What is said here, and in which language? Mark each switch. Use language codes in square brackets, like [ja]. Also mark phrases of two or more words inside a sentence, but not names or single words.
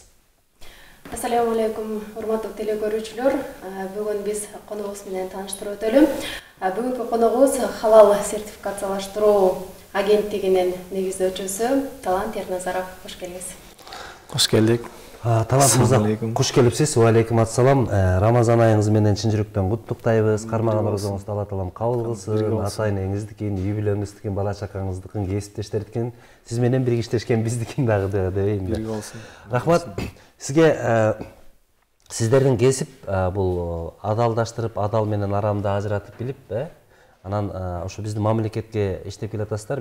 [ar] السلام عليكم, [ky] урматтуу телекөрүүчүлөр. Бүгүн биз коногубуз менен тааныштырып өтөлү. Бүгүнкү коногубуз халал сертификациялаштыруу агенттигинин негиздөөчүсү Талант Ерназаров. Кош келиңиз. Кош келдик. Талант мырза, кош келипсиз. [ar] وعليكم السلام. [ky] Рамазан айыңыз менен чын жүрөктөн куттуктайбыз. Кармаган орозоңузду Алла таалам кабыл кылсын. Ата-энеңиздикин, үй-бүлөңүздүкүн, бала-чакаңыздыкын, кесиптештердикин, сиз менен бирге иштешкен биздикин дагы дейм. Бирге болсун. Рахмат. Сизге сиздердин кесип бул адалдаштырып, адал менен арамды ажыратып билип, анан ошо биздин мамлекетке иштеп келатасыздар.